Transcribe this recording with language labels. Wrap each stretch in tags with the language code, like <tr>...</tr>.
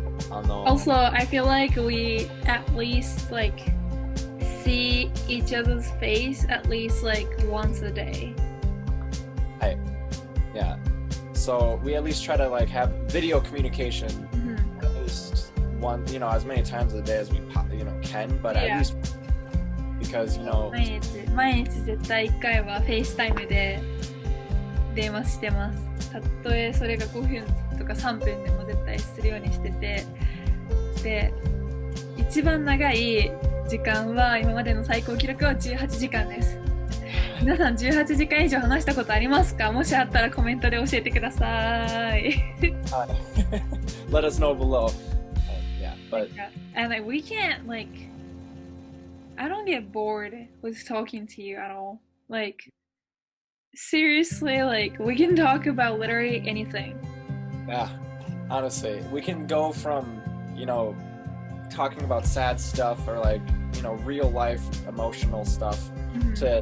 <en>Also, I feel like we at least like see each other's face at least like once a day. Hey, yeah. So we at least try to like have video communication at least one, you know, as many times a day as we can, but at least because, you know,</en> <ja>毎日絶対1回はフェイスタイムで電話してます。たとえそれが5分とか3分でも絶対するようにしてて、で一番長い時間は今までの最高記録は18時間です。皆さん18時間以上話したことありますか？もしあったらコメントで教えてください。</ja> <en>Let us know below. Yeah, but and like we can't like I don't get bored with talking to you at all. Like seriously, like we can talk about literally anything. Yeah, honestly, we can go from, you know, talking about sad stuff or like, you know, real life emotional stuff to</en>